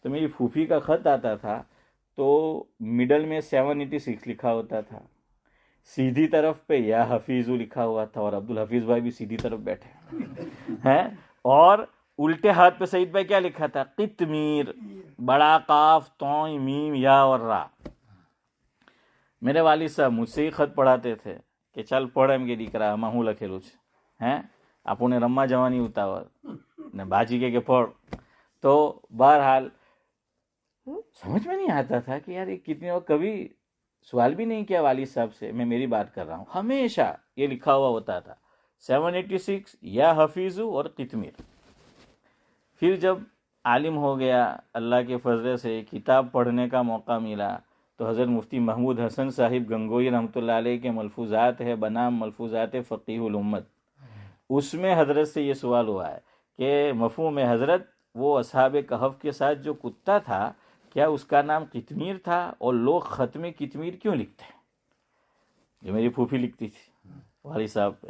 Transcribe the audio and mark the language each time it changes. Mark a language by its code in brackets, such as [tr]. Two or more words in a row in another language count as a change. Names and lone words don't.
[ur] تو میری پھوپھی کا خط آتا تھا تو مڈل میں 786 لکھا ہوتا تھا, سیدھی طرف پہ یا حفیظو لکھا ہوا تھا, اور عبدالحفیظ بھائی بھی سیدھی طرف بیٹھے ہیں, اور الٹے ہاتھ پہ سعید بھائی کیا لکھا تھا, قطمیر, بڑا قاف توئیں میم یا اور را. میرے والد صاحب مجھ سے ہی خط پڑھاتے تھے کہ چل پڑھ [gu] એમ કે દીકરા આમાં હું લખેલું છે, હે આપણને રમવા જવાની ઉતાવળ ને બાજી કે પढ़. [ur] تو بہرحال سمجھ میں نہیں آتا تھا کہ یار یہ کتنے, اور کبھی سوال بھی نہیں کیا والد صاحب سے, میں میری بات کر رہا ہوں, ہمیشہ یہ لکھا ہوا ہوتا تھا 786 یا حفیظو اور قطمیر. پھر جب عالم ہو گیا, اللہ کے فضل سے کتاب پڑھنے کا موقع ملا, تو حضرت مفتی محمود حسن صاحب گنگوئی رحمۃ اللہ علیہ کے ملفوظات ہے بنام ملفوظات فقیہ الامت, اس میں حضرت سے یہ سوال ہوا ہے کہ مفہوم حضرت وہ اصحاب کہف کے ساتھ جو کتا تھا کیا اس کا نام قطمیر تھا, اور لوگ خط میں قطمیر کیوں لکھتے ہیں, جو میری پھوپھی لکھتی تھی والد صاحب پہ.